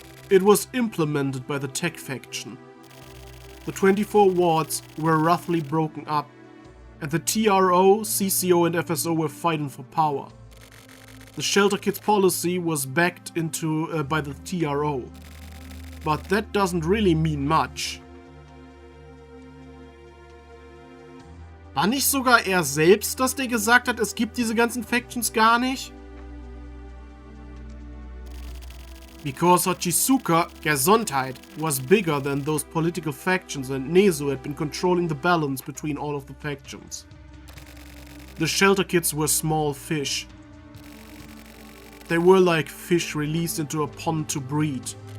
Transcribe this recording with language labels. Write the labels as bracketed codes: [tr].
[en] It was implemented by the tech faction. The 24 wards were roughly broken up, and the TRO, CCO and FSO were fighting for power. The shelter kids policy was backed into by the TRO, but that doesn't really mean much. [de] War nicht sogar er selbst, dass der gesagt hat, es gibt diese ganzen Factions gar nicht? [en] Because Hachisuka, Gesundheit, was bigger than those political factions and Nezu had been controlling the balance between all of the factions. The shelter kids were small fish. They were like fish released into a pond to breed.